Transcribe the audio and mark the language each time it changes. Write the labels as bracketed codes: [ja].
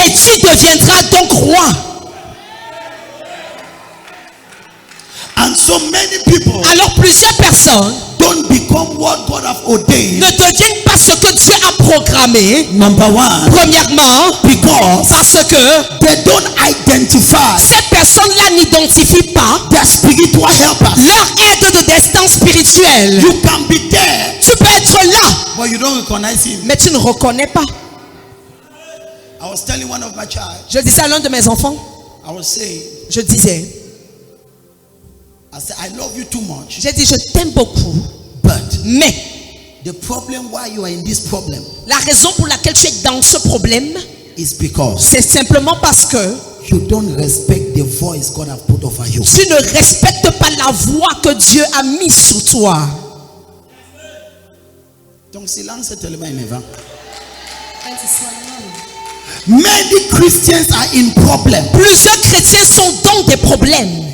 [fr] Et tu deviendras donc roi. [en] And so many people [fr] Alors plusieurs personnes [en] don't become what God have ordained. [fr] ne deviennent pas ce que Dieu a programmé. [en] Number one, [fr] Premièrement, [en] because [fr] parce que [en] they don't identify [fr] ces personnes-là n'identifient pas [en] their spiritual helpers. [fr] leur aide de destin spirituel. [en] You can be there, [fr] Tu peux être là, [en] but you don't recognize him. [fr] mais tu ne reconnais pas. [en] I was telling one of my child, [fr] Je disais à l'un de mes enfants, [en] I was saying, [fr] je disais, [en] I said, I love you too much, [fr] j'ai dit je t'aime beaucoup, [en] but [fr] mais [en] the problem why you are in this problem [fr] la raison pour laquelle tu es dans ce problème, [en] is because [fr] c'est simplement parce que [en] you don't respect the voice God have put over you. [fr] tu ne respectes pas la voix que Dieu a mise sur toi. Donc silence tellement énervant. [en] And to swallow. Many Christians are in problem [fr] Plusieurs chrétiens sont dans des problèmes